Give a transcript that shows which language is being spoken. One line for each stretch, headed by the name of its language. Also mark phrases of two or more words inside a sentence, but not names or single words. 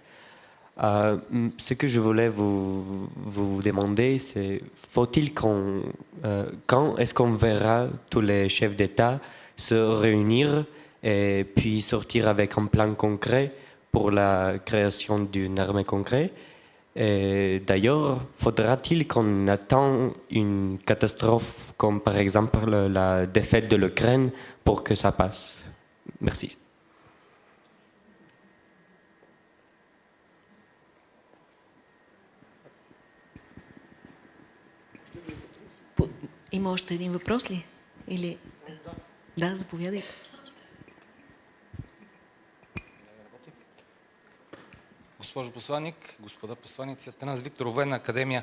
French: Ce que je voulais vous demander, c'est faut-il quand est-ce qu'on verra tous les chefs d'État se réunir et puis sortir avec un plan concret pour la création d'une armée concrète? Et d'ailleurs, faudra-t-il qu'on attende une catastrophe comme par exemple la défaite de l'Ukraine pour que ça passe? Merci.
Bulgarian: Има още един въпрос ли? Или... Да, заповядайте. Госпожо посланник, господа посланици, Атанас Викторов, Военна академия.